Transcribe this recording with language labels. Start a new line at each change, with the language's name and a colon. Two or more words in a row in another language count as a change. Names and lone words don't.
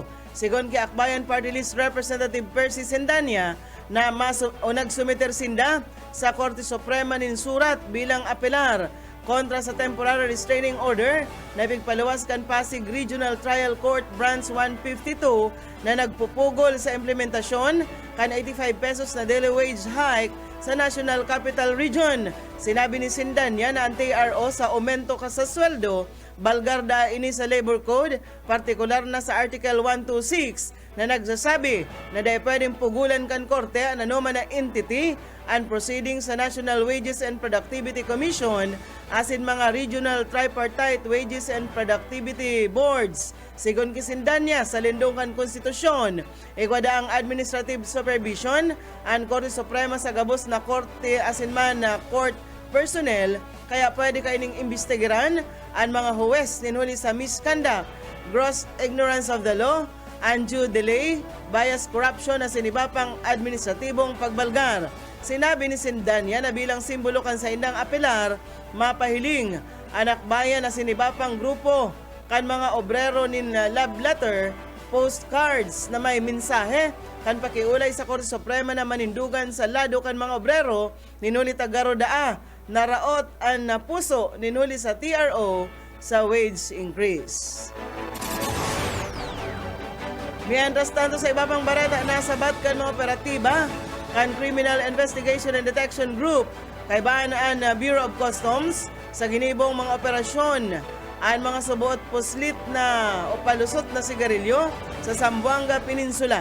Bikol: Sigon kay Akbayan Party List Representative Percy Sendanya na nagsumiter sinda sa Korte Suprema nin surat bilang apelar kontra sa
English: temporary restraining order
Bikol: na ipigpaluwas kan Pasig Regional Trial Court Branch 152 na nagpupugol sa implementasyon kan 85 pesos na
English: daily wage hike
Bikol: sa National Capital Region. Sinabi ni Sindanya na ang TRO sa aumento ka sa sweldo, balgarda ini sa Labor Code, partikular na sa Article 126 na nagsasabi na dahil pwedeng pugulan kan korte ang anuman na
English: entity and proceedings
Bikol: sa National Wages and Productivity Commission as in mga regional tripartite wages and productivity boards. Sigon Kisindanya sa lindungan konstitusyon, ikwada ang
English: administrative supervision
Bikol: ang Korte Suprema sa gabos na korte asin man na
English: court personnel,
Bikol: kaya pwede kaining imbestigaran ang mga huwes ninhuli sa misconduct,
English: gross ignorance of the law, undue delay, bias corruption
Bikol: na sinibapang administratibong pagbalgar. Sinabi ni Sindanya na bilang simbolo kan sa indang apelar, mapahiling anak bayan na sinibapang grupo kan mga obrero nin
English: love letter,
Bikol: postcards na may mensahe kan pakiulay sa Korte Suprema na manindugan sa lado kan mga obrero ninuli tagaro daa naraot ang napuso ninuli sa TRO sa wage increase. Mientras tanto sa iba pang barata, nasabat kan mga operatiba kan Criminal Investigation and Detection Group kay Baanaan Bureau of Customs sa ginibong mga operasyon ang mga subuot puslit na o palusot na sigarilyo sa Zamboanga Peninsula.